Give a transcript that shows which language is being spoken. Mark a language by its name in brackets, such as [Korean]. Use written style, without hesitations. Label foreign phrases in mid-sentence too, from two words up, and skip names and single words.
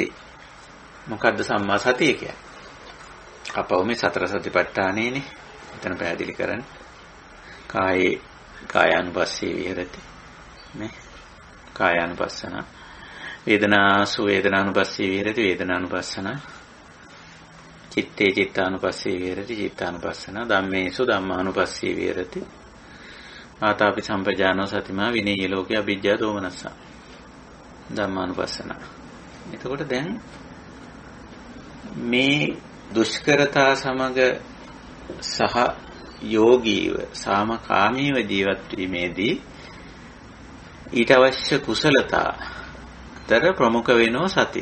[Sinhala] මොකද්ද සම්මා සතිය කියන්නේ? අපව මේ සතර සතිපට්ඨානෙනේ. එතන පැහැදිලි කරන්නේ. [Pali] කායානුපස්සී විහෙරති. [Sinhala] නේ? [Pali] කායානුපස්සන. වේදනාසු වේදනානුපස්සී විහෙරති වේදනානුපස්සන. චිත්තේ චිත්තානුපස්සී විහෙරති චිත්තානුපස්සන. ධම්මේසු ධම්මානුපස්සී විහෙරති. ආතාපි සම්පජානෝ සතිමා විනේය ලෝකේ අභිජ්ජා දෝමනස්ස. [Sinhala] ධම්මානුපස්සන. එතකොට දැන් මේ දුෂ්කරතා සමග සහ යෝගීව සාමකාමීව ජීවත් වීමේදී ඊට අවශ්‍ය කුසලතා තර ප්‍රමුඛ වෙනෝ සතිය.